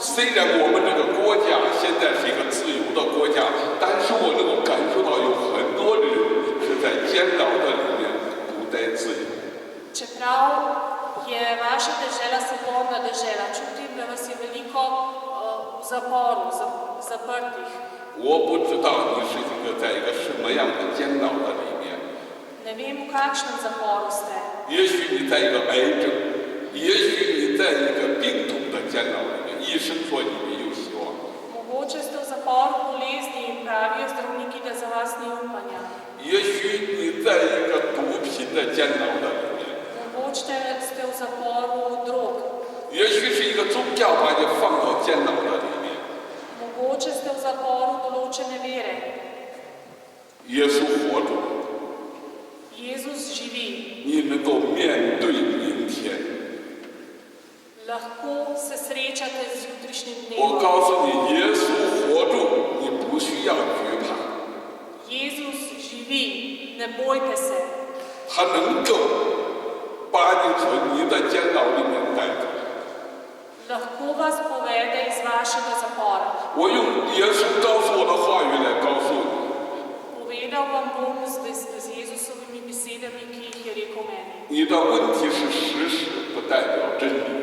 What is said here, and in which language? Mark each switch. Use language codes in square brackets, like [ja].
[zh] 虽然我们这个国家现在是一个自由的国家，但是我能够感受到有很多人是在监牢的里面不得自由。 [sl] Čeprav je vaša dežela svobodna dežela, čutim, da vas je veliko v zaporu, zaprtih. [zh] 我不知道你是在一个什么样的监牢的里面。 [sl] Ne vem, v kakšnem zaporu ste. [zh] 也许你在一个癌症，也许你在一个病痛的监牢里面，医生说你没有希望。 [sl] Mogoče ste v zaporu bolezni in pravijo zdravniki, da za vas ni upanja. [zh] 也许你在一个毒品的监牢的里面。 [sl] Mogoče ste v zaporu drog. [zh] 也许是一个宗教把你放到监牢的里面。 [sl] Mogoče ste v zaporu določene vere. [zh] 耶稣活着， [sl] Jezus živi. [zh] 你能够面对明天。 [sl] Lahko se srečate z jutrišnjim [zh] 我 [sl] dnevom. [zh] 告诉你，耶稣活着，你不需要惧怕， [sl] Jezus živi, ne bojte se. [zh] 他能够把你从你的监牢里面带出来。 [sl] Lahko vas povede iz vašega zapora. [zh] 我用耶稣告诉我的话语来告诉你， [sl] Povedal vam bom z Jezusovimi besedami, ki jih je rekel meni. [zh] 你的问题是事实，不代表真理。